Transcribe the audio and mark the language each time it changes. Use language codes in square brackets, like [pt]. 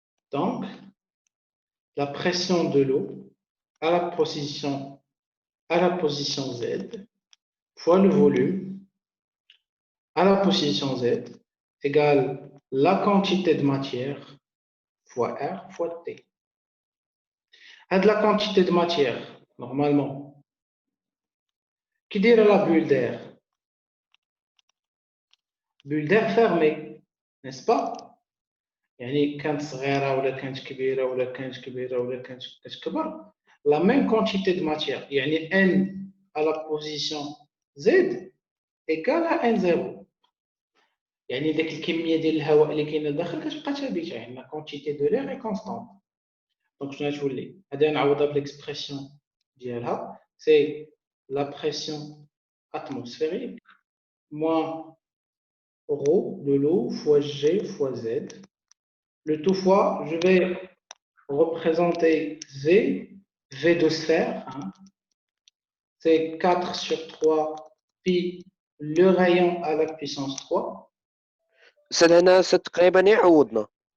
[fr] Donc, la pression de l'eau à la position Z fois le volume à la position Z égale la quantité de matière fois R fois T. À de la quantité de matière, normalement, qui dirait la bulle d'air? Bulle d'air fermée, n'est-ce pas? [ar] يعني كانت صغيرة ولا كانت كبيرة ولا كانت كبيرة ولا كانت كتكبر [fr] la même quantité de matière [ar] يعني [fr] N à la position Z égale à N0 [ar] يعني ديك الكمية ديال الهواء اللي كاينة داخل كتبقى ثابتة يعني [fr] la quantité de l'air est constante. Donc [ar] شنو غتولي؟ هذه نعوضها بالإكسبرسيون ديالها [fr] c'est la pression atmosphérique moins rho de l'eau fois G fois Z. Le tout fois, je vais représenter V de sphère, hein. C'est 4 sur 3 pi le rayon à la puissance 3. [ar] أستاذ هنا تقريبا يعوضنا.